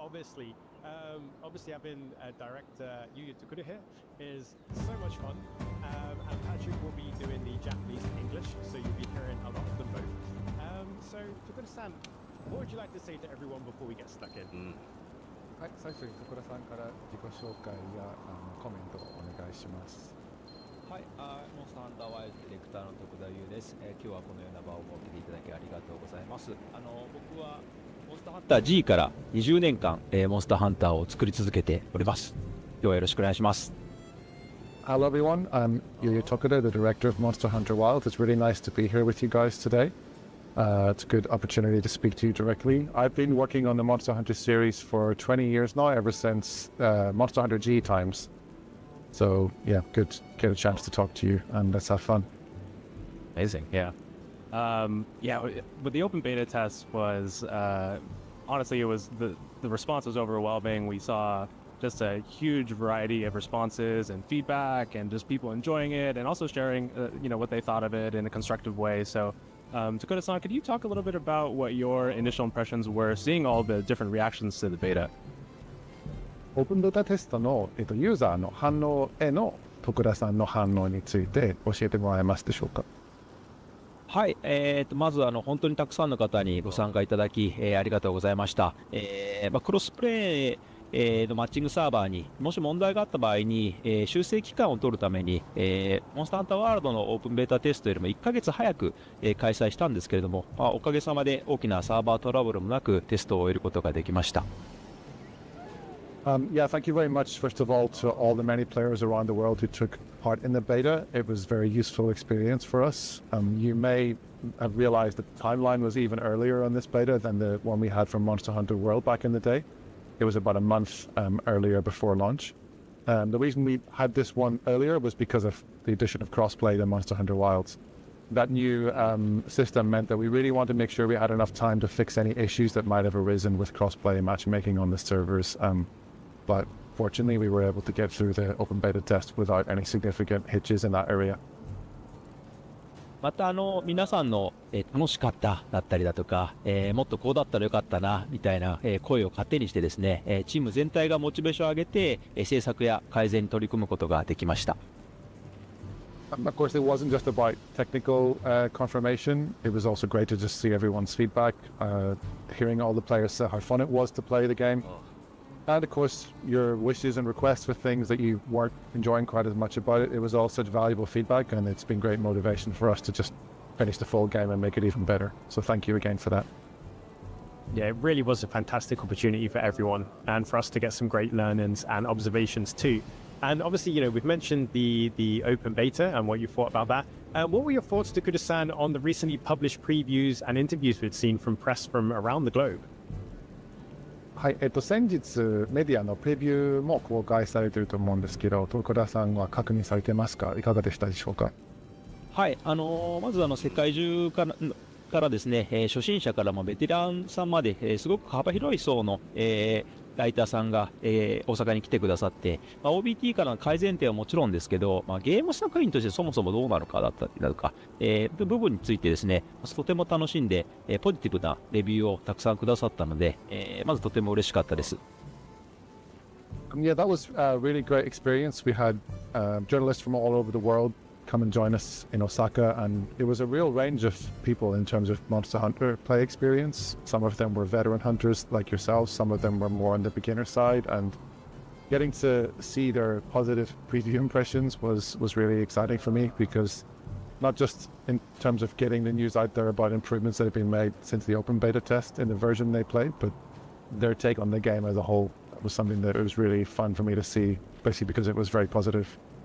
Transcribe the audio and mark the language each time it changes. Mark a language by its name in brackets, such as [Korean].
[English] Obviously, having director 𝐂𝐢𝐧𝐝 here is so much fun, and Patrick will be doing the Japanese and English, so you'll be hearing a lot of them both. So, Tokura-san, what would you like to say to everyone before we get stuck in? [Japanese] はい、最初に徳田さんから自己紹介やコメントをお願いします。はい、モンスターハンターワイルドディレクターの徳田優です。今日はこのような場を設けていただきありがとうございます。僕はモンスターハンター G から20年間、モンスターハンターを作り続けております。今日はよろしくお願いします。 [English] Hello everyone, I'm 𝐂𝐢𝐧𝐝, the director of Monster Hunter Wilds. It's really nice to be here with you guys today. It's a good opportunity to speak to you directly. I've been working on the Monster Hunter series for 20 years now, ever since Monster Hunter G times. So yeah, good to get a chance to talk to you, and let's have fun. Amazing, yeah. But the open beta test was, honestly, it was the response was overwhelming. We saw just a huge variety of responses and feedback, and just people enjoying it, and also sharing, what they thought of it in a constructive way. So, Tokura-san, could you talk a little bit about what your initial impressions were, seeing all the different reactions to the beta? [Japanese] オープンベータテストの、ユーザーの反応への徳田さんの反応について教えてもらえますでしょうか。はい、まず本当にたくさんの方にご参加いただき、ありがとうございました。クロスプレイのマッチングサーバーにもし問題があった場合に、修正期間を取るために、モンスターハンターワールドのオープンベータテストよりも1ヶ月早く、開催したんですけれども、おかげさまで大きなサーバートラブルもなくテストを終えることができました。 [English] Thank you very much, first of all, to all the many players around the world who took part in the beta. It was a very useful experience for us. You may have realized that the timeline was even earlier on this beta than the one we had from Monster Hunter World back in the day. It was about a month earlier before launch. The reason we had this one earlier was because of the addition of crossplay to Monster Hunter Wilds. That new system meant that we really wanted to make sure we had enough time to fix any issues that might have arisen with crossplay matchmaking on the servers. But fortunately, we were able to get through the open beta test without any significant hitches in that area. [Japanese] また皆さんの、楽しかっただったりだとか、もっとこうだったらよかったなみたいな、声を糧にしてですね、チーム全体がモチベーションを上げて、制作や改善に取り組むことができました。 [English] Of course, it wasn't just about technical confirmation. It was also great to just see everyone's feedback, hearing all the players say how fun it was to play the game. And of course, your wishes and requests for things that you weren't enjoying quite as much about it. It was all such valuable feedback, and it's been great motivation for us to just finish the full game and make it even better. So thank you again for that. Yeah, it really was a fantastic opportunity for everyone, and for us to get some great learnings and observations too. And obviously, we've mentioned the open beta and what you thought about that. What were your thoughts, Tokura-san, on the recently published previews and interviews we've seen from press from around the globe? [Japanese] はい、先日メディアのプレビューも公開されていると思うんですけど、徳田さんは確認されてますか？いかがでしたでしょうか？はい、まず世界中からですね、初心者からもベテランさんまで、すごく幅広い層の、ライターさんが、大阪に来てくださって、OBT からの改善点はもちろんですけど、ゲーム作品としてそもそもどうなのかだったりだとか、部分についてですね、とても楽しんで、ポジティブなレビューをたくさんくださったので、まずとても嬉しかったです。 [English] Yeah, that was a really great experience. We had journalists from all over the world come and join us in Osaka, and it was a real range of people in terms of Monster Hunter play experience. Some of them were veteran hunters like yourselves, some of them were more on the beginner side, and getting to see their positive preview impressions was really exciting for me, because not just in terms of getting the news out there about improvements that have been made since the open beta test in the version they played, but their take on the game as a whole was something that was really fun for me to see, especially because it was very positive.